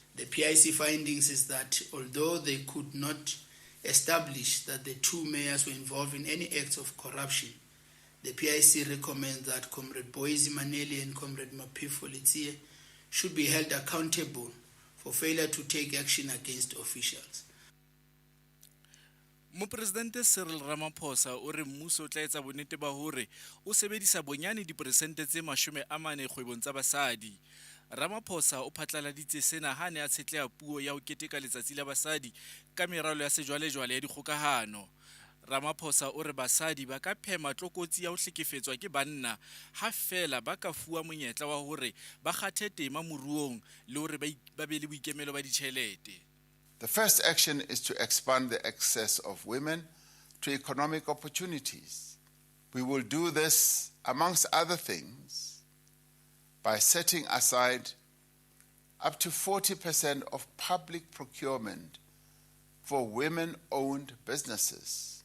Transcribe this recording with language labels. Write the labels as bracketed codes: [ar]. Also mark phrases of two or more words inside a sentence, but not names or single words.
[en] The PIC findings is that although they could not establish that the two mayors were involved in any acts of corruption, the PIC recommends that Comrade Boise Maneli and Comrade Mapifo Letsie should be held accountable for failure to take action against officials. [st] Mopresidente Cyril Ramaphosa o re mmuso o tla etsa bonnete ba hore o sebedisa bonyane diperesente tse 40 kgwebong tsa basadi. Ramaphosa o phatlaladitse sena ha ne a tshetleha puo ya ho keteka letsatsi la basadi ka meralo ya sejwalejwale ya dikgokahano. Ramaphosa o re basadi ba ka phema tlokotsi ya ho hlekefetswa ke banna ha fela ba ka fuwa monyetla wa hore ba kgathe tema moruong le hore ba be le boikemelo ba ditjhelete. [en] The first action is to expand the access of women to economic opportunities. We will do this, amongst other things, by setting aside up to 40% of public procurement for women-owned businesses.